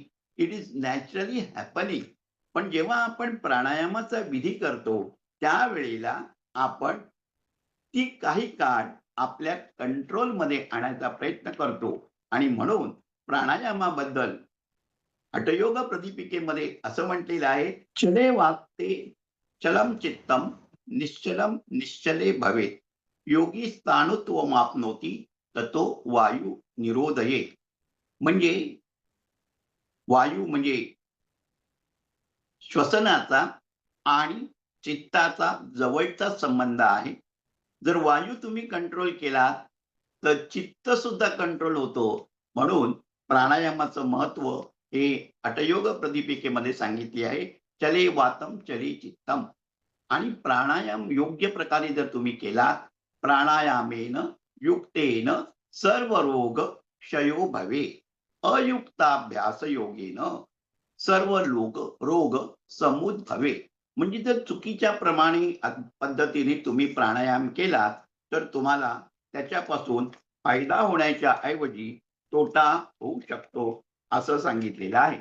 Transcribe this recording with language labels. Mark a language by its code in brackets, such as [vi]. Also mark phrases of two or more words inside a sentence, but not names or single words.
[en] It is naturally happening. [mr] पण जेव्हा आपण प्राणायामाचा विधी करतो, त्यावेळेला आपण ती काही काळ आपल्या कंट्रोलमध्ये आणायचा प्रयत्न करतो आणि म्हणून प्राणायामाबद्दल हठयोग प्रतिपिकेमध्ये असं म्हटलेलं आहे, [sa] चले वाक्ते चलम चित्तम निश्चलम निश्चले भवेत. योगी स्थाणुत्वमाप्नोती ततो वायू निरोधये. [mr] म्हणजे वायू म्हणजे श्वसनाचा आणि चित्ताचा जवळचा संबंध आहे. जर वायू तुम्ही कंट्रोल केला तर चित्त सुद्धा कंट्रोल होतो. म्हणून प्राणायामाचं महत्व हे हठयोग प्रदीपिकेमध्ये सांगितले आहे. [sa] चले वातम चले चित्तम. [mr] आणि प्राणायाम योग्य प्रकारे जर तुम्ही केला, [sa] प्राणायामेन युक्तेन सर्व रोग क्षयो भवे. अयुक्ताभ्यास योगेन सर्व रोग समुद्भवे. [mr] म्हणजे जर चुकीच्या पद्धतीने तुम्ही प्राणायाम केलात तर तुम्हाला त्याच्यापासून फायदा होण्याच्या ऐवजी तोटा होऊ शकतो असं सांगितलेलं आहे.